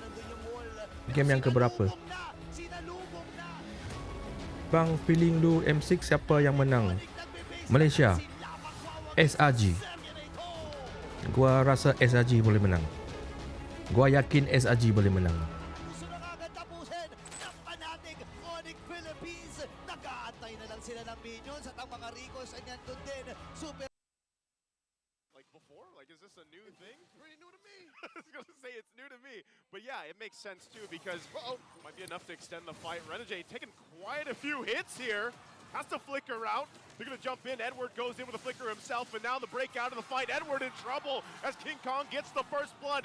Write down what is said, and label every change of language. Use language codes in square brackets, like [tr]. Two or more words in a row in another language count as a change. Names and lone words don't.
[id] Game yang keberapa? Bang, feeling lu M6 siapa yang menang? [ms] Malaysia. SRG. Gua rasa SRG boleh menang. Gua yakin SRG boleh menang. [tl] Nag-aantay na lang sila ng minions at ang mga Ricos ay nandun din. [en] Like, is this a new thing? Pretty new to me. I was going to say it's new to me. But yeah, it makes sense too because, might be enough to extend the fight. Renegade taking quite a few hits here. Has to flicker out. They're going to jump in. Edward goes in with a flicker himself, and now the breakout of the fight. Edward in trouble as King Kong gets the first blood.